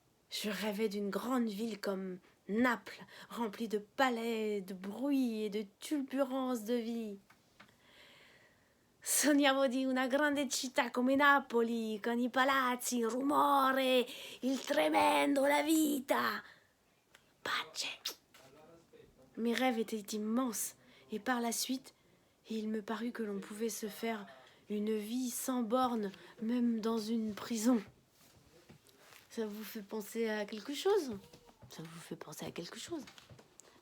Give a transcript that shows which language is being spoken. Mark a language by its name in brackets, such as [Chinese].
[French] Je rêvais d'une grande ville comme Naples, remplie de palais, de bruit et de turbulences de vie. [Italian] Sognavo di una grande città come Napoli, con i palazzi, il rumore, il tremendo, la vita. Pace. [French] Mes rêves étaient immenses, et par la suite, il me parut que l'on pouvait se faire une vie sans bornes, même dans une prison. Ça vous fait penser à quelque chose ? Ça vous fait penser à quelque chose ?